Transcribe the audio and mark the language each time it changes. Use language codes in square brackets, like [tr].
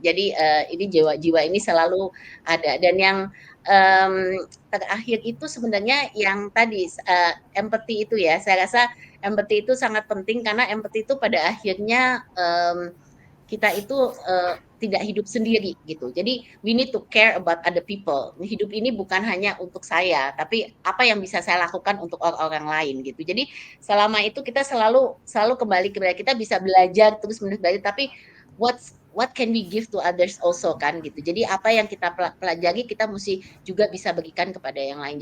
[id] Jadi ini jiwa ini selalu ada. Dan yang terakhir itu sebenarnya yang tadi empathy itu ya, saya rasa empathy itu sangat penting karena empathy itu pada akhirnya kita itu tidak hidup sendiri gitu. [en] Jadi we need to care about other people. [id] Hidup ini bukan hanya untuk saya, tapi apa yang bisa saya lakukan untuk orang-orang lain gitu. Jadi selama itu kita selalu kembali kepada kita bisa belajar terus menerus belajar, tapi [en] what can we give to others also [id] kan gitu. Jadi apa yang kita pelajari kita mesti juga bisa berikan kepada yang lain.